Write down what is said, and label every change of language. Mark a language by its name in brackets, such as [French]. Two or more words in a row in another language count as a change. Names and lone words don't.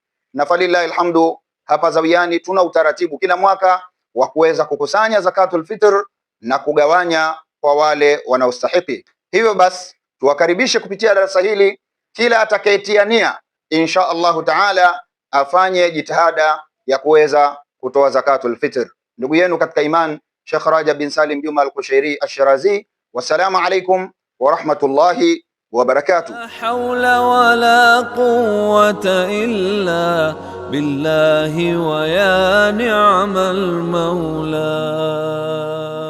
[Swahili] Na [Arabic] فلله الحمد, [Swahili] hapa Zawiani tuna utaratibu kila mwaka wa kuweza kukusanya [Arabic] زكاة الفطر [Swahili] na kugawanya kwa wale wanaostahiki. Hivyo basi tuwakaribishe kupitia darasa hili kila atakayetia nia [Arabic] إن شاء الله تعالى [Swahili] afanye jitihada ya kuweza kutoa [Arabic] زكاة الفطر. [Swahili] Ndugu yenu katika iman, Sheikh Rajab bin Salim Juma al-Qushayri ash-Shirazi. [Arabic] والسلام عليكم ورحمة الله وبركاته. لا حول ولا قوة إلا بالله ويا نعم المولى.